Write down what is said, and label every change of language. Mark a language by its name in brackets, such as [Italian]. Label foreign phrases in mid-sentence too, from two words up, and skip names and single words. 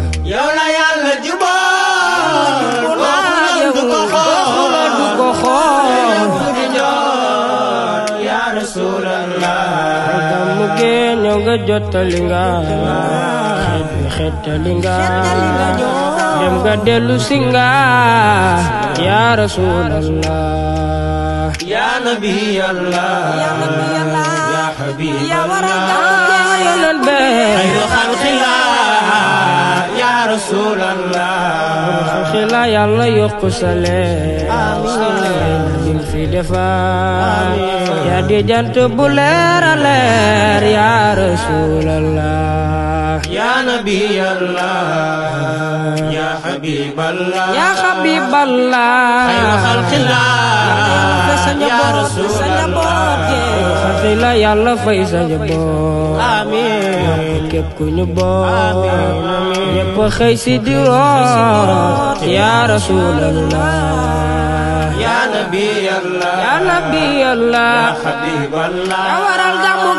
[Wolof] yow la yàlla jubal ko xulol du ko xool [Arabic] يا رسول الله [Wolof] mu génn ñëw nga jottali nga xettali nga dem nga dellu si nga [Arabic] يا رسول الله يا نبي الله يا حبيب الله [Wolof] yonen be [Arabic] خير خلق الله يا رسول الله [Wolof] xila yàlla yokk sa leer lim fi defar yaa di jant bu leer a leer [Arabic] يا رسول الله يا نبي الله يا حبيب الله يا حبيب الله خير خلق الله يا رسول الله [Wolof] xasila Yàlla fay sa njaboot amiin képp ku ñu boot amiin ñépp xëy si di root [Arabic] يا رسول الله يا نبي الله يا نبي الله Habiballah ya waral